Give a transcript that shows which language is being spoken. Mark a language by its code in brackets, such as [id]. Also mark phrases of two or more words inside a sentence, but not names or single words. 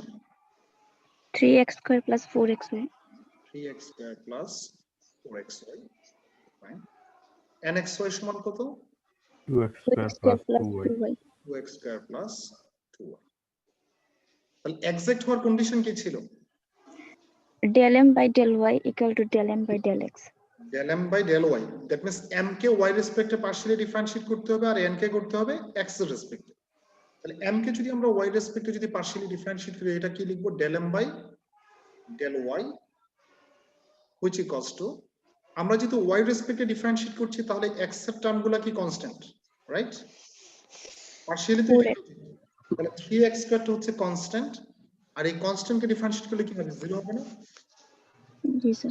[en] 3x square plus 4xy. 3x square plus 4xy, fine. [bn] nxy সমান কত? [en] 2x square plus 2y. 2x square plus 2y. [bn] তাহলে এক্সাক্ট হওয়ার কন্ডিশন কি ছিল? [en] del m by del y equal to del m by del x. del m by del y, that means [bn] m কে y রেসপেক্টে [en] partially differentiate [bn] করতে হবে আর n কে করতে হবে x এর রেসপেক্টে। তাহলে m কে যদি আমরা y রেসপেক্টে যদি [en] partially differentiate [bn] করি এটা কি লিখবো? [en] del m by del y which equals to, [bn] আমরা যেহেতু ওয়াই রেসপেক্টে ডিফারেন্সিয়েট করছি তাহলে এক্স এর টার্মগুলো কি কনস্ট্যান্ট, রাইট? পার্শিয়ালি তো তাহলে 3x স্কয়ারটা হচ্ছে কনস্ট্যান্ট, আর এই কনস্ট্যান্টকে ডিফারেন্সিয়েট করলে কি হবে, 0 হবে না? জি স্যার।